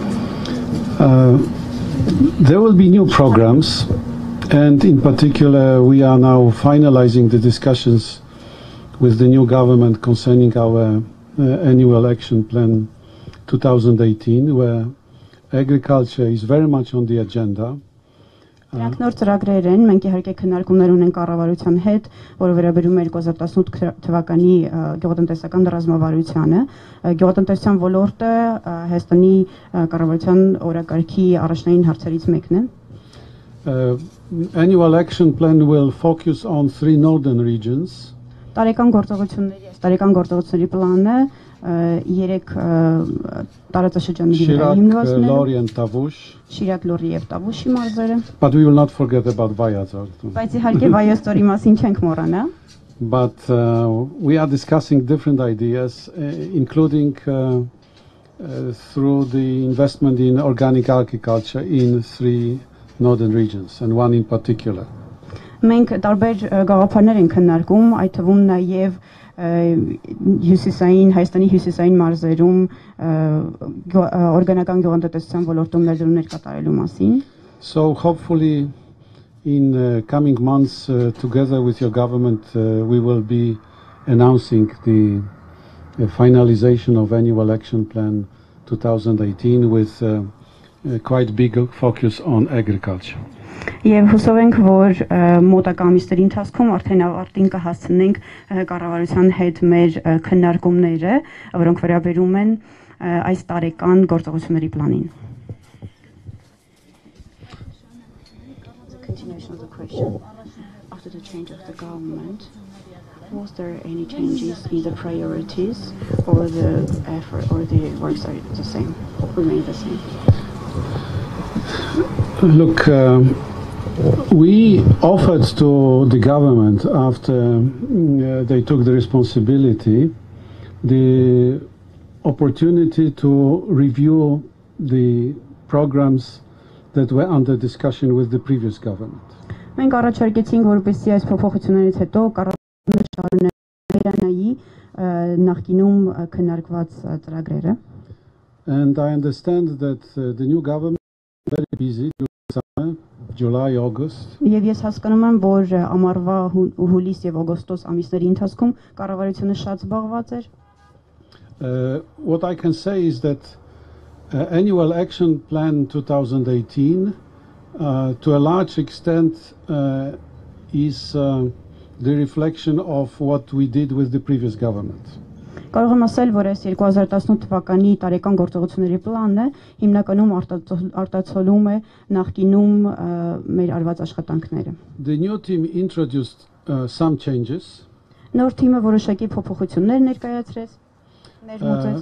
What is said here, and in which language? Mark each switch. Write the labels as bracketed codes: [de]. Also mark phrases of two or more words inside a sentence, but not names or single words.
[en] There will be new programs, and in particular we are now finalizing the discussions with the new government concerning our annual action plan 2018, where agriculture is very much on the agenda. [hy] Դրանք նոր ծրագրեր են, մենք իհարկե քննարկումներ ունենք կառավարության հետ, որը վերաբերում է 2018 թվականի գյուղատնտեսական ռազմավարությանը։ Գյուղատնտեսության ոլորտը Հայաստանի կառավարության օրակարգի առաջնային հարցերից մեկն է։ [en] Annual action plan will focus on 3 northern regions. [hy] Տարեկան գործողությունների պլանը 3 տարածաշրջանների վրա հիմնված է։ Շիրակ, Լոռի եւ Տավուշի մարզերը։ [en] But we will not forget about Vayazor. [hy] Բայց իհարկե Վայոց-Ձորի մասին չենք մոռանա։ [en] But we are discussing different ideas, including through the investment in organic agriculture in 3 northern regions, and one in particular. [hy] Մենք տարբեր գաղափարներ ենք քննարկում, այդ թվում նաև Հայաստանի հյուսիսային մարզերում օրգանական գյուղատնտեսության ոլորտում ներդրումներ կատարելու մասին։ [en] So hopefully in coming months together with your government we will be announcing the finalization of annual action plan 2018 with a quite big focus on agriculture. [hy] Եվ հուսով ենք, որ մոտակա ամիսների ընթացքում արդեն ավարտին կհասցնենք կառավարության հետ մեր քննարկումները, որոնք վերաբերում են այս տարեկան գործողությունների պլանին։ [en] Continuation of the question. After the change of the government, was there any changes in the priorities, or the effort, or the works are the same, remain the same? Look, we offered to the government after they took the responsibility the opportunity to review the programs that were under discussion with the previous government. [hy] Մենք առաջարկեցինք, որպեսզի այս փոփոխություններից հետո կառավարությունը շարունակի նախկինում քննարկված ծրագրերը։ [en] And I understand that the new government is very busy during summer, July, August. [hy] Եվ ես հասկանում եմ, որ ամառվա հուլիս եւ օգոստոս ամիսների ընթացքում կառավարությունը շատ զբաղված էր։ [en] What I can say is that annual action plan 2018 to a large extent is the reflection of what we did with the previous government. [hy] Կարող եմ ասել, որ այս 2018 թվականի տարեկան գործողությունների պլանն է հիմնականում արտացոլում է նախկինում մեր արված աշխատանքները։ [en] The new team introduced some changes [hy] Նոր թիմը որոշակի փոփոխություններ ներկայացրեց, ներմուծեց,